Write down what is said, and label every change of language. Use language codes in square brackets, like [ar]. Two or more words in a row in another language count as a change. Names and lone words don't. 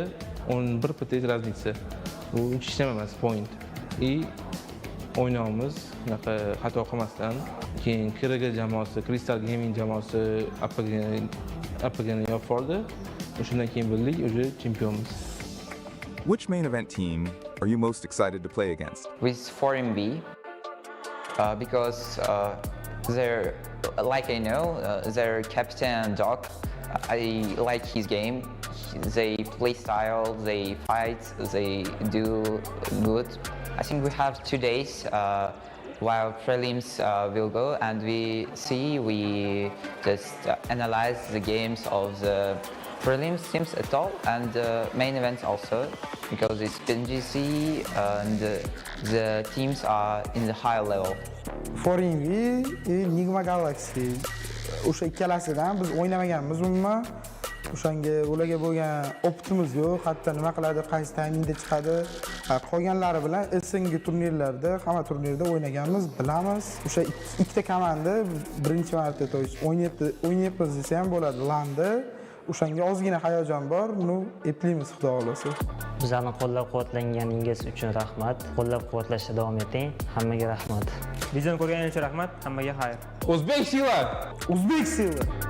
[uz] 11 pts raznica. Bu hech nima emas, point. O'ynaymiz, unaqa xato qilmasdan. Keyin Kiraga jamoasi, Crystal Gaming jamoasi appagani yopib oldi. O'shandan keyin bildik, o'sha chempionmiz. [en] Which main event team are you most excited to play against? With 4MB, because they're, like I know, their captain Doc, I like his game. They play style, they fight, they do good. I think we have 2 days while prelims will go, and we just analyze the games of the prelims teams at all, and the main events also, because it's PNGC and the teams are in the higher level. [uz] Foringi, Nigma Galaxy. O'sha ikkalasidan biz o'ynamaganmiz umuman. O'shanga ularga bo'lgan optimiz yo'q. Hatto nima qiladi, qaysi taymingda chiqadi. Qolganlari bilan SNG turnirlarda, hamma turnirda o'ynaganmiz, bilamiz. O'sha ikkita komanda birinchi marta o'ynayapmiz desa ham bo'ladi, landa. O'shanga ozgina hayajon bor, eplaymiz xudo xolasa. Bizlarni qo'llab-quvvatlanganingiz uchun rahmat. Qo'llab-quvvatlashda davom eting. Hammaga rahmat. Videoni ko'rganingiz uchun rahmat. Hammaga xayr. O'zbek sila. O'zbek sila.